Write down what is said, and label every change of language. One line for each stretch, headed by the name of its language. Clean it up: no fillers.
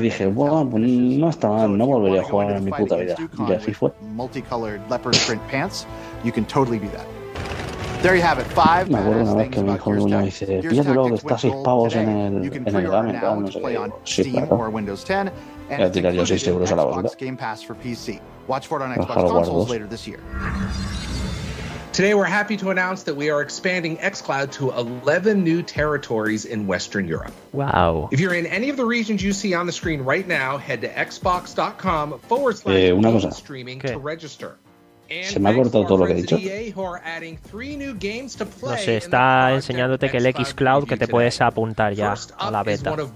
Spanish: Y dije, bueno, no está mal, no volvería a jugar en mi puta vida. Y así fue.
English: Multicolored leopard print pants, you can totally do that. There you have it, 5.
Spanish: Me acuerdo una vez que mi hijo me dijo, dice, píllatelo, que está 6 pavos en el Game Pass, no sé qué. Sí, claro. Y a tirar yo 6 euros a la banda.
English: Game Pass for PC. Watch for it on Xbox consoles later this year. Today, we're happy to announce that we are expanding xCloud to 11 new territories in Western Europe. Wow. If you're in any of the regions you see on the screen right now, head to xbox.com/streaming to register.
Spanish: Se me ha cortado todo lo que he dicho. No sé, está enseñándote que el xCloud que te puedes apuntar ya a la beta.